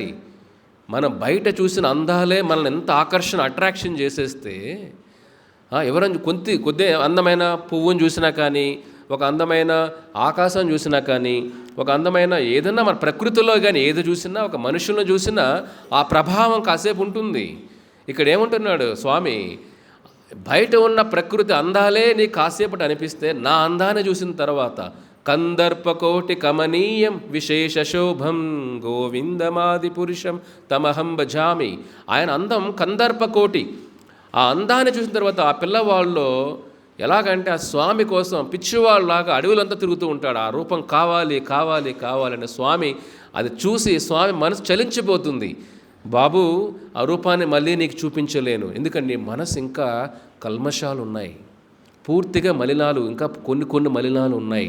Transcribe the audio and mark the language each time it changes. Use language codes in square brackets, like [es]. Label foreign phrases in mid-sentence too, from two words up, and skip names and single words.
[te] మనం బయట చూసిన అందాలే మనల్ని ఎంత అట్రాక్షన్ చేసేస్తే, ఎవరైనా కొద్ది అందమైన పువ్వును చూసినా కానీ, ఒక అందమైన ఆకాశం చూసినా కానీ, ఒక అందమైన ఏదన్నా మన ప్రకృతిలో కానీ ఏది చూసినా, ఒక మనుషులను చూసినా ఆ ప్రభావం కాసేపు ఉంటుంది. ఇక్కడ ఏమంటున్నాడు స్వామి, బయట ఉన్న ప్రకృతి అందాలే నీకు కాసేపటి అనిపిస్తే నా అందాన్ని చూసిన తర్వాత [sa] కందర్పకోటి కమనీయం విశేష శోభం గోవిందమాది పురుషం తమహం భజామి. [te] ఆయన అందం కందర్పకోటి. ఆ అందాన్ని చూసిన తర్వాత ఆ పిల్లవాళ్ళలో ఎలాగంటే ఆ స్వామి కోసం పిచ్చివాళ్ళలాగా అడవులంతా తిరుగుతూ ఉంటాడు. ఆ రూపం కావాలని స్వామి అది చూసి స్వామి మనసు చలించిపోతుంది. బాబు, ఆ రూపాన్ని మళ్ళీ నీకు చూపించలేను, ఎందుకంటే నీ మనసు ఇంకా కల్మషాలు ఉన్నాయి, పూర్తిగా మలినాలు, ఇంకా కొన్ని మలినాలు ఉన్నాయి.